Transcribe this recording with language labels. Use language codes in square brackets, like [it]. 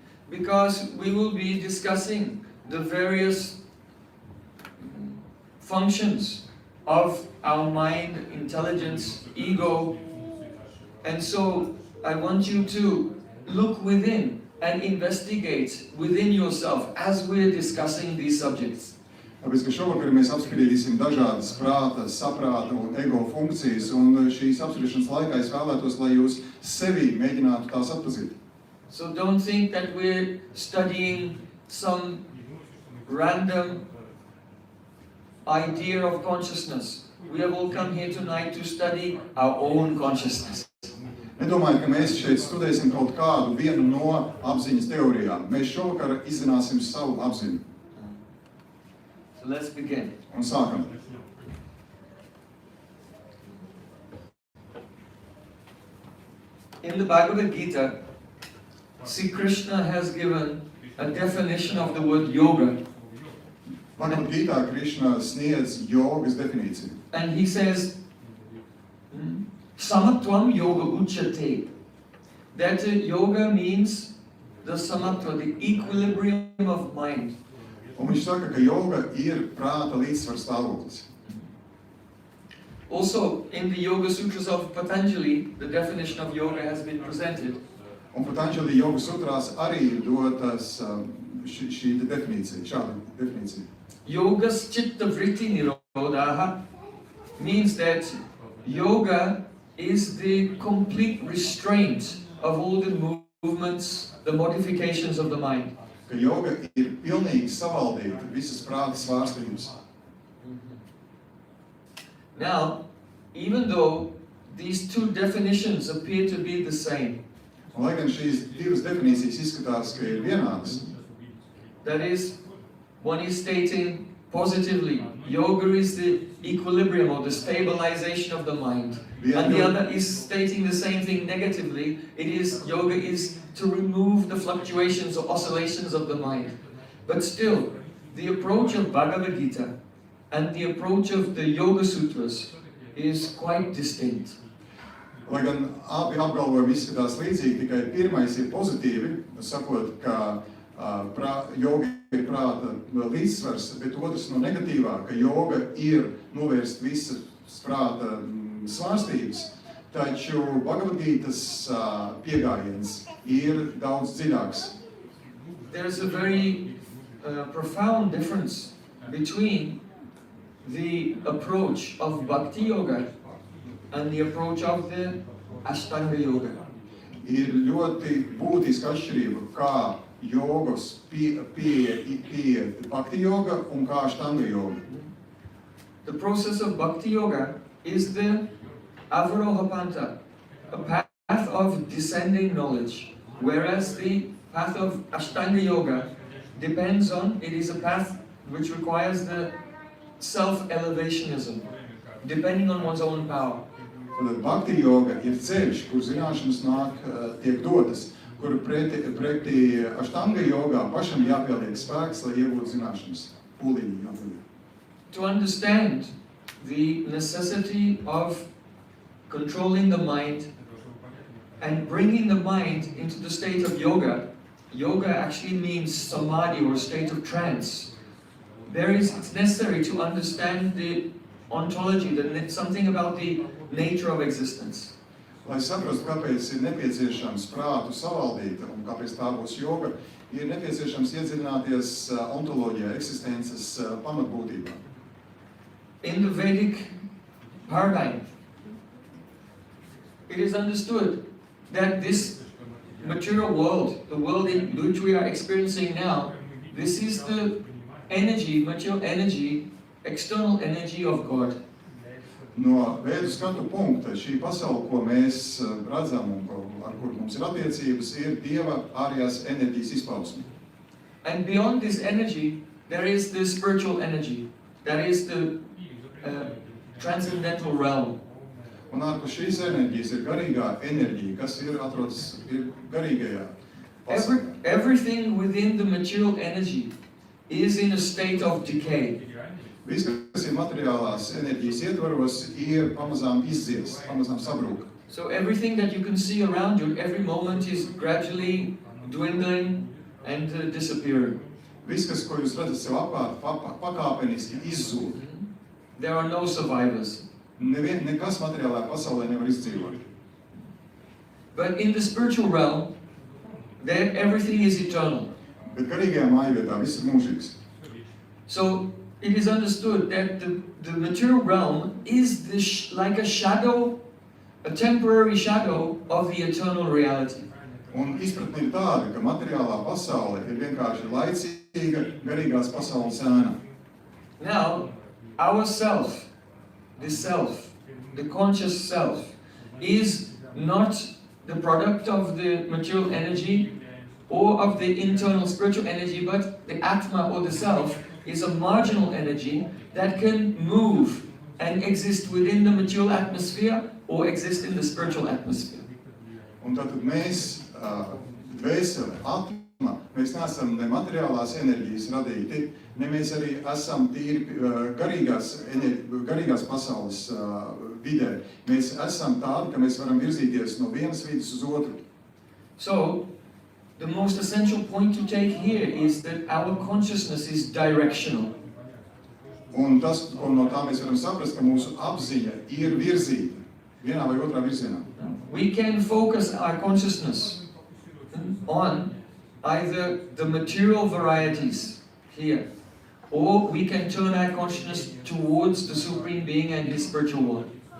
[en] because we will be discussing the various functions of our mind, intelligence, ego, and so I want you to look within and investigate within yourself as we're discussing these subjects. [lv] Tāpēc, ka šovakar mēs apspriedīsim dažādas prāta, saprāta un ego funkcijas, un šīs apspriešanas laikā es vēlētos, lai jūs sevi mēģinātu tās atpazīt. [en] So don't think that we're studying some random idea of consciousness. We have all come here tonight to study our own consciousness. [lv] Nedomāju, ka mēs šeit studēsim kaut kādu vienu no apziņas teorijām. Mēs šovakar izzināsim savu apziņu. [en] So let's begin. [lv] Un sākam. [en] In the Bhagavad Gita, Sri Krishna has given a definition of the word yoga. [lv] Bhagavad Gītā Krišna sniedz jogas definīciju. [en] And he says, [sa] Samatvam yoga uchate. [en] That yoga means the samatva, the equilibrium of mind. [lv] Un viņš saka, ka joga ir prāta līdzsvars stāvoklis. [en] Also, in the Yoga Sutras of Patanjali, the definition of yoga has been presented. [lv] Un Patanjali joga sutrās arī ir dotas šī definīcija, šāda definīcija. [sa] Yogas chitta vritti nirodhaha [en] means that yoga is the complete restraint of all the movements, the modifications of the mind. [lv] Ka joga ir pilnīgi savaldīta visas prāta svārstības. [en] Now, even though these two definitions appear to be the same, [lv] Un, lai gan šīs divas definīcijas izskatās, ka ir vienādas, [en] that is, one is stating positively, yoga is the equilibrium or the stabilization of the mind. And the other is stating the same thing negatively. It is, yoga is to remove the fluctuations or oscillations of the mind. But still, the approach of Bhagavad Gita and the approach of the Yoga Sutras is quite distinct. [lv] lai gan abi apgalvojumi izskatās līdzīgi, tikai pirmais ir pozitīvi, sakot, ka joga ir prāta līdzsvars, bet otrs no negatīvā, ka joga ir novērst visas prāta svārstības, taču Bhagavad Gītas pieejams ir daudz dziļāks. [en] There's a very profound difference between the approach of Bhakti Yoga and the approach of the Ashtanga Yoga. [lv] Ir ļoti būtiska atšķirība, kā jogas pie Bhakti yoga un kā Ashtanga yoga. [en] the process of Bhakti Yoga is the Avarohapanta, a path of descending knowledge, whereas the path of Ashtanga Yoga depends on, it is a path which requires the self-elevationism, depending on one's own power. [lv] Tad bhakti joga ir ceļš, kur zināšanas tiek dotas, kur pretī aštanga jogā pašam jāpieliek spēks, lai iegūtu zināšanas. Pūlīgi jāpieliek. [en] To understand the necessity of controlling the mind and bringing the mind into the state of yoga, yoga actually means samadhi or state of trance. It's necessary to understand the ontology, something about the nature of existence. [lv] Lai saprastu, kāpēc ir nepieciešams prātu savaldīt un kāpēc tā būs joga, ir nepieciešams iedziļināties ontoloģijā, eksistences pamatbūtībā. [en] In the Vedic paradigm, it is understood that this material world, the world in which we are experiencing now, this is the energy, material energy, external energy of God. [lv] No Vēdu skatu punkta šī pasaule, ko mēs redzam un ar kur mums ir attiecības, ir Dieva ārējās enerģijas izpausme. [en] And beyond this energy, there is the spiritual energy, that is the transcendental realm. [lv] Un ārpus šīs enerģijas ir garīgā enerģija, kas atrodas garīgajā pasaulē. [en] Everything within the material energy is in a state of decay. [lv] Viss, kas ir materiālās enerģijas ietvaros, ir pamazām izdzies, pamazām sabrūk. [en] So everything that you can see around you, every moment is gradually dwindling and disappearing. [lv] Viss, ko jūs redzat sev apkārt, pakāpeniski izzūd. [en] There are no survivors. [lv] Nekas materiālā pasaulē nevar izdzīvot. [en] But in the spiritual realm, there everything is eternal. [lv] Bet garīgajā mājvietā viss ir mūžīgs. [en] So it is understood that the material realm is like a shadow, a temporary shadow of the eternal reality. [lv] Un izpratne ir tāda, ka materiālā pasaule ir vienkārši laicīga garīgās pasaules ēna. [en] Now, our self, the conscious self, is not the product of the material energy or of the internal spiritual energy, but the Atma or the self is a marginal energy that can move and exist within the material atmosphere or exist in the spiritual atmosphere. [lv] Un tātad mēs, dvēsele, atma, mēs neesam ne materiālās enerģijas radīti, ne mēs arī esam tīri garīgās pasaules vidē. Mēs esam tādi, ka mēs varam virzīties no vienas vidas uz otru. [en] So, the most essential point to take here is that our consciousness is directional. [lv] Un tas, ko no tā mēs varam saprast, ka mūsu apziņa ir virzīta vienā vai otrā virzienā. [en] We can focus our consciousness on either the material varieties here, or we can turn our consciousness towards the Supreme Being and His spiritual world.